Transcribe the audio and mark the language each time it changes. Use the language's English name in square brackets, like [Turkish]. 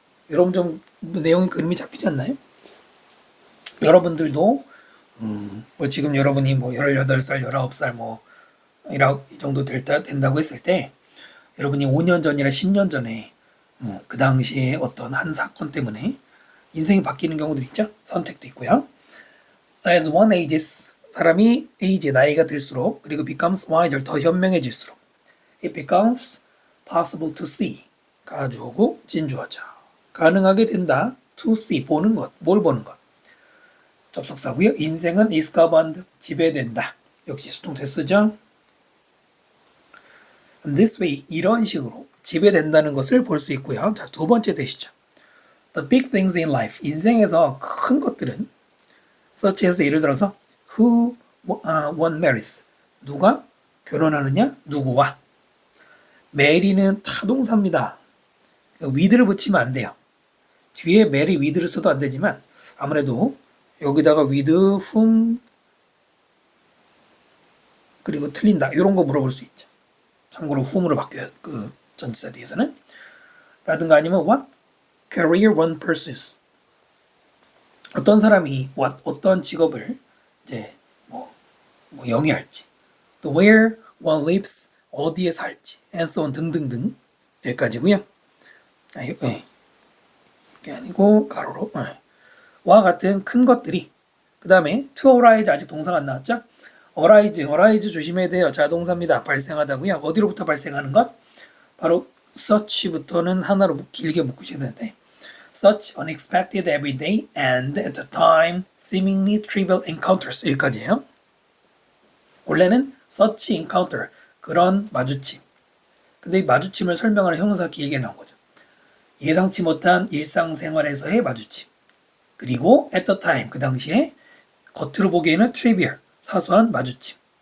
[Korean] 여러분 좀 내용이 그림이 잡히지 않나요? 여러분들도 지금 여러분이 18살, 19살 이 정도 된다고 했을 때 여러분이 5년 전이나 10년 전에 그 당시에 어떤 한 사건 때문에 인생이 바뀌는 경우도 있죠. 선택도 있고요. [English] As one ages [Korean] 사람이 나이가 들수록 그리고 [English] becomes wiser [Korean] 더 현명해질수록 [English] it becomes possible to see [Korean] 가주어고 진주어죠. 가능하게 된다. to see 보는 것. 뭘 보는 것. 접속사고요. 인생은 is governed 지배된다. 역시 수동태 쓰죠. [English] This way [Korean] 이런 식으로 지배된다는 것을 볼 수 있고요. 자, 두 번째 되시죠. [English] The big things in life [Korean] 인생에서 큰 것들은 [English] such as [Korean] 예를 들어서 [English] who one marries [Korean] 누가 결혼하느냐 누구와 marry는 타동사입니다. with를 붙이면 안 돼요. 뒤에 marry with를 써도 안 되지만 아무래도 여기다가 with whom 그리고 틀린다 이런 거 물어볼 수 있죠. 참고로 whom으로 바뀌어요. 그 전치사 뒤에서는 라든가 아니면 what [English] career one pursues. [Korean] 어떤 사람이 어떤 직업을 이제 뭐 영위할지, 또 [English] where one lives, [Korean] 어디에 살지, [English] and so on [Korean] 등등등 여기까지고요. 이게 아니고 가로로 와 같은 큰 것들이 그 다음에 [English] to arise [Korean] 아직 동사가 안 나왔죠? arise 조심해야 돼요. 자동사입니다. 발생하다고요. 어디로부터 발생하는 것? 바로 such부터는 하나로 길게 묶으셔야 되는데 [English] such unexpected everyday and at the time seemingly trivial encounters [Korean] 여기까지예요. 원래는 [English] such encounter [Korean] 그런 마주침. 근데 이 마주침을 설명하는 형용사가 길게 나온 거죠. 예상치 못한 일상생활에서의 마주침. 그리고 [English] at the time [Korean] 그 당시에 겉으로 보기에는 trivial 사소한 마주침.